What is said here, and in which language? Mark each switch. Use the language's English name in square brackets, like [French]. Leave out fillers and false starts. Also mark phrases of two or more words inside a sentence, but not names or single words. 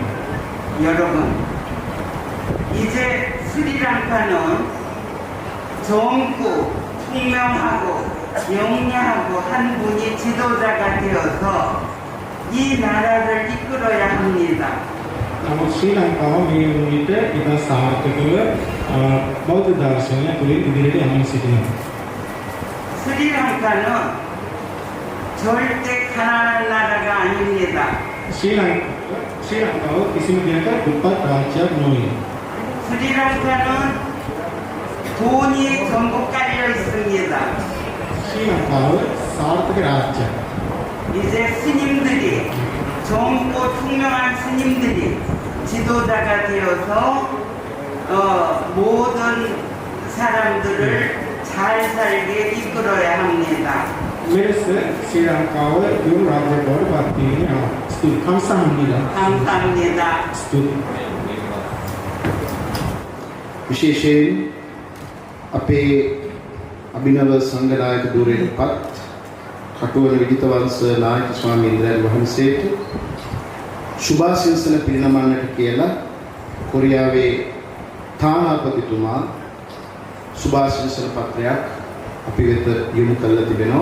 [Korean] 여러분, 이제 스리랑카는 젊고 총명하고 영리하고 한 분이 지도자가 되어서 이 나라를 이끌어야 합니다. [Sinhala] නමුත් ශ්‍රී ලංකාව මේ වුණිට ඉතා සාර්ථකව බෞද්ධ දර්ශනය තුළින් ඉදිරියට යමින් සිටිනවා. [Korean] 스리랑카는 절대 가난한 나라가 아닙니다. [Sinhala] ශ්‍රී ලංකාව කිසිම දිනක දුප්පත් රාජ්‍යයක් නොවේ. [Korean] 스리랑카는 돈이 전부 깔려 있습니다. [Sinhala] ශ්‍රී ලංකාව සාර්ථක රාජ්‍යයක්. [Korean] 이제 스님들이 젊고 총명한 스님들이 지도자가 되어서 모든 사람들을 잘 살게 이끌어야 합니다. [Sinhala] මෙලෙස ශ්‍රී ලංකාව දියුණු රාජ්‍යයක් බවට පත්වීම ස්තුති 감사합니다. [Korean] 감사합니다. [Sinhala] ස්තුති. විශේෂයෙන් අපේ අභිනව සංඝනායක ධූරයෙන්පත් කටුවන විජිතවංශ නායක ස්වාමීන් වහන්සේට සුභාශිංසන පිරිනමන්නට කියලා කොරියාවේ තානාපතිතුමා සුභාශිංසන පත්‍රයක් අපි වෙත යොමු කළා තිබෙනවා.